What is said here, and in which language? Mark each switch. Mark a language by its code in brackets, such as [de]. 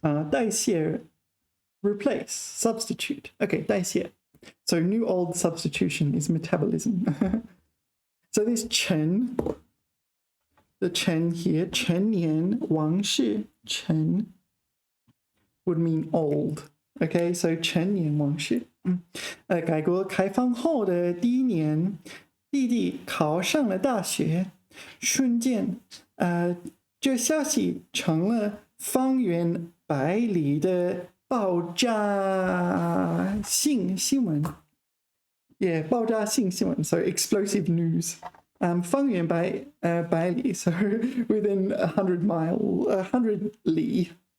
[en] 代谢, replace, substitute. Okay, 代谢. So new, old substitution is metabolism. So this 陈, the 陈 here, 陈年往事, 陈 would mean old. Okay, so 陈年往事. [zh] 改革开放后的第一年，弟弟考上了大学，瞬间，这消息成了方圆百里的爆炸性新闻。 [en] Yeah, 爆炸性新闻, so explosive news. 方圆百里, so within 100 li.